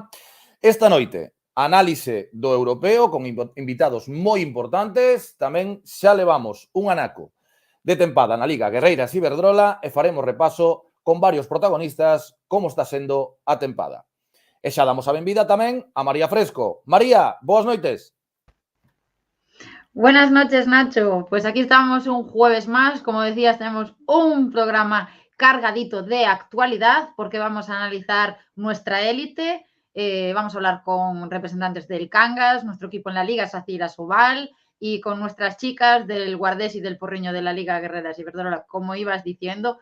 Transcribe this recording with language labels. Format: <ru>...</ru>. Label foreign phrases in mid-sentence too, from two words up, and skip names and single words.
<gl>Esta noite, análise do europeo con invitados moi importantes. Tamén xa levamos un anaco de tempada na Liga Guerreiras Iberdrola e faremos repaso con varios protagonistas como está sendo a tempada. E xa damos a benvida tamén a María Fresco. María, boas noites.</gl> <es>Buenas noches, Nacho. Pues aquí estamos un jueves más. Como decías, tenemos un programa cargadito de actualidad porque vamos a analizar nuestra élite. Vamos a hablar con representantes del Cangas, nuestro equipo en la Liga SACIR Asobal y con nuestras chicas del Guardés y del Porriño de la Liga Guerreras Iberdrola, como ibas diciendo.</es>